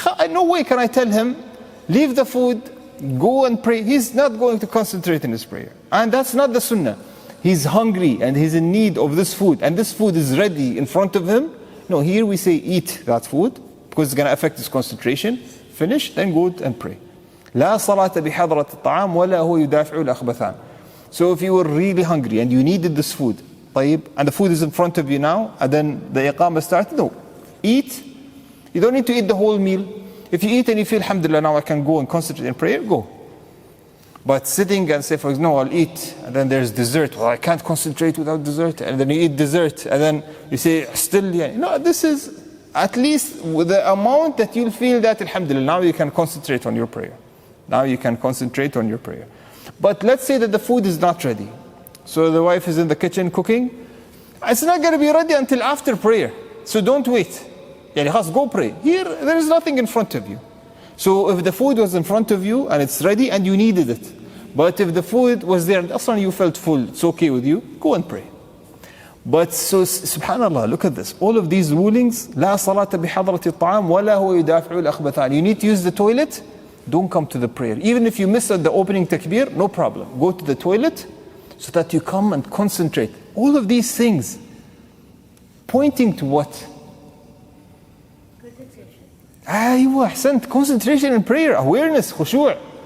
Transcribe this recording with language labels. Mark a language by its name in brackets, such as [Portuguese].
[English] No way can I tell him, leave the food, go and pray. He's not going to concentrate in his prayer. And that's not the sunnah. He's hungry and he's in need of this food. And this food is ready in front of him. No, here we say eat that food because it's going to affect his concentration. Finish, then go and pray. [Arabic] لا صلاة بحضرة الطعام ولا هو يدافع الأخبثان. [English] So if you were really hungry and you needed this food, [Arabic] طيب, [English] and the food is in front of you now, and then the iqamah started, no. Eat. You don't need to eat the whole meal. If you eat and you feel, alhamdulillah, now I can go and concentrate in prayer, go. But sitting and say, for example, no, I'll eat, and then there's dessert. Well, I can't concentrate without dessert. And then you eat dessert, and then you say, still, yeah. No, this is at least with the amount that you'll feel that, alhamdulillah, now you can concentrate on your prayer. Now you can concentrate on your prayer. But let's say that the food is not ready. So the wife is in the kitchen cooking. It's not going to be ready until after prayer. So don't wait. Yani, go pray. Here, there is nothing in front of you. So if the food was in front of you and it's ready and you needed it, but if the food was there and also you felt full, it's okay with you, go and pray. But so, subhanallah, look at this. All of these rulings, لا صلاة بحضرة الطعام ولا هو يدافع الأخبثان. You need to use the toilet, don't come to the prayer. Even if you miss at the opening takbir, no problem. Go to the toilet so that you come and concentrate. All of these things pointing to what? Concentration. [Arabic] أيوة, أحسنت. [English] Concentration in prayer, awareness, خشوع.